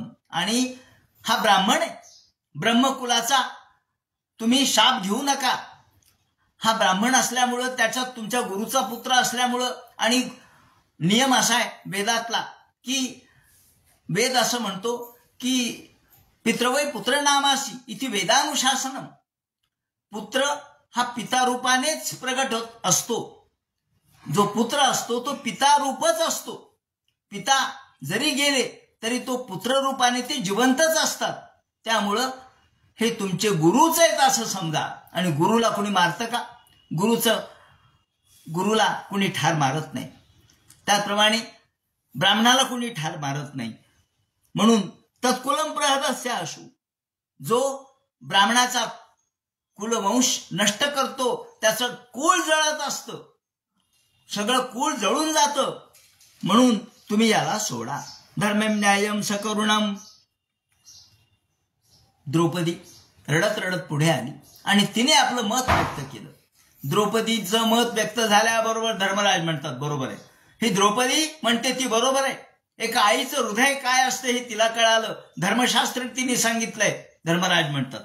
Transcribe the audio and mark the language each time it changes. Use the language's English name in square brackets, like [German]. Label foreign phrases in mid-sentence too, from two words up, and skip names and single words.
[Marathi] आणि हा ब्राह्मण आहे, ब्रह्मकुलाचा तुम्ही शाप घेऊ नका. हा ब्राह्मण असल्यामुळं, त्याच्यात तुमच्या गुरुचा पुत्र असल्यामुळं, आणि नियम असा आहे वेदातला की वेद असं म्हणतो की [Sanskrit] पितृवै पुत्र नामासी इति वेदानुशासनम. [Marathi] पुत्र हा पिता रूपानेच प्रगट होत असतो. जो पुत्र असतो तो पिता रूपच असतो. पिता जरी गेले तरी तो पुत्र रूपाने ते जिवंतच असतात. त्यामुळं हे तुमचे गुरुच आहेत असं समजा. आणि गुरुला कुणी मारतं का? गुरुला कुणी ठार मारत नाही. त्याप्रमाणे ब्राह्मणाला कुणी ठार मारत नाही. म्हणून [Sanskrit] तत्कुलम प्रहदस्य आशु, [Marathi] जो ब्राह्मणाचा कुलवंश नष्ट करतो, त्याचं कुळ जळत असतं, सगळं कुळ जळून जातं. म्हणून तुम्ही याला सोडा. [Sanskrit] धर्मम न्यायम सकरुणम. [Marathi] द्रौपदी रडत रडत पुढे आली आणि तिने आपलं मत व्यक्त केलं. द्रौपदीचं मत व्यक्त झाल्याबरोबर धर्मराज म्हणतात बरोबर आहे. ही द्रौपदी म्हणते ती बरोबर आहे. एका आईचं हृदय काय असतं हे तिला कळालं. धर्मशास्त्र तिने सांगितलंय. धर्मराज म्हणतात.